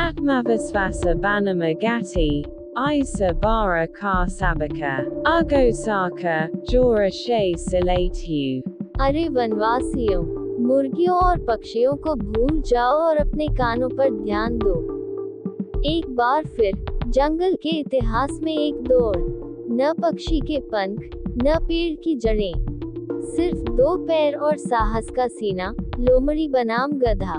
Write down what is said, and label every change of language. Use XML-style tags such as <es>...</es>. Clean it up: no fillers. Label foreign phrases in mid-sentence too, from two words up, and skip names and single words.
<hi>Atmavasvasa Banamagati, Isa Bara Ka Sabaka, Agosaka, Jora She Silatyu. अरे वनवासियों, मुर्गियों और पक्षियों को भूल जाओ और अपने कानों पर ध्यान दो। एक बार फिर जंगल के इतिहास में एक दौड़, न पक्षी के पंख, न पेड़ की जड़ें, सिर्फ 2 पैर और साहस का सीना, लोमड़ी बनाम गधा।</hi>